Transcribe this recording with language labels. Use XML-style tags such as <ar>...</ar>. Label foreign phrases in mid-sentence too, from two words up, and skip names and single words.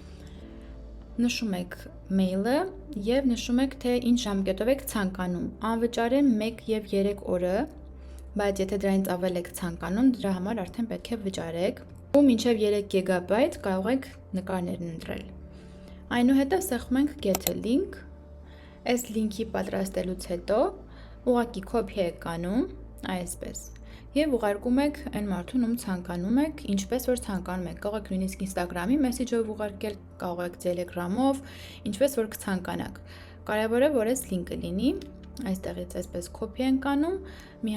<hy>նշում եք մեյլը եւ նշում եք, թե ինչ ժամկետով եք ցանկանում։ Անվճար է 1 եւ 3 օրը, բայց եթե դրանից ավել եք ցանկանում, դրա համար արդեն պետք է վճարեք։ Ու մինչև 3 գիգաբայթ կարող եք նկարներն ընտրել։ Այնուհետև սեղմում ենք</hy> <en>Get a link։</en> <hy>Այս լինքի պատրաստելուց հետո ուղղակի copy եք անում, այսպես։ Եվ ուղարկում եք այն մարդուն, ում ցանկանում եք, ինչպես որ ցանկանում եք։ Կարող եք նույնիսկ Instagram-ի մեսեջով ուղարկել, կարող եք Telegram-ով, ինչպես որ կցանկանաք։ Կարևորը որ այս լինքը լինի, այստեղից այսպես copy ենք անում, մի</hy>